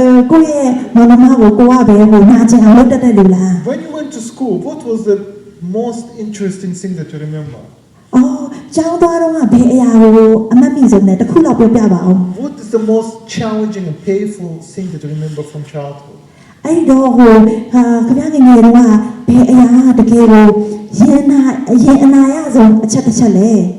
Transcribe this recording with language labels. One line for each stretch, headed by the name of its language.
Burmese: ကိုယ့်ရဲ့မောင်နှမကိုကိုကပဲဟိုနာကျင်အောင်လုပ်တတ်တဲ့လူလား
English: When you went to school, what was the most interesting thing that you remember?
Burmese: ကျောင်းသွားတော့ဘယ်အရာကိုအမှတ်မိဆုံးလဲတစ်ခုလောက်ပြောပြပါဦး
English: What is the most challenging and painful thing that you remember from childhood?
Burmese: အဲ့တော့ခင်ဗျားငယ်ငယ်တော့ဘယ်အရာတကယ်ကိုရင်အနာရဆုံးအချက်တစ်ချက်လဲ